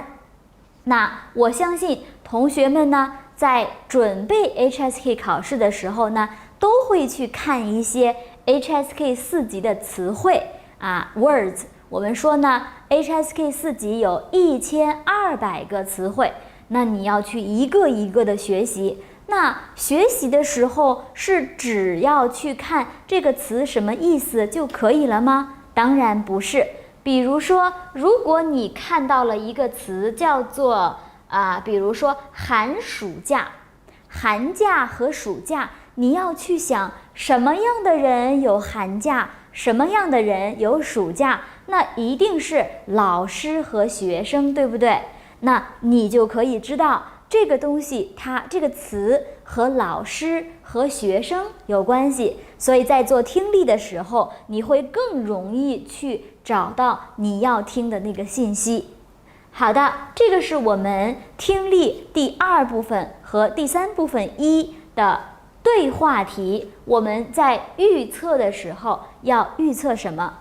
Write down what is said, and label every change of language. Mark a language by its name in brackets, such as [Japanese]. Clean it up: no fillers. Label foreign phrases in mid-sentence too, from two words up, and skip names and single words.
[Chinese] 那我相信同學們呢在準備 HSK 考試的時候呢都會去看一些 HSK 4級的詞彙words。我們說呢 HSK 4級有1200個詞彙，那你要去一個一個的學習。那學習的時候是只要去看這個詞什麼意思就可以了嗎？當然不是。比如說，如果你看到了一個詞叫做比如說寒暑假，寒假和暑假，你要去想什麼樣的人有寒假，什麼樣的人有暑假，那一定是老師和學生，對不对？那你就可以知道這個東西它這個詞和老師和學生有關係，所以在做聽力的時候你會更容易去找到你要听的那個信息。好的，這個是我們聽力第2部分和第3部分1的對話題，我們在預測的時候要預測什麼？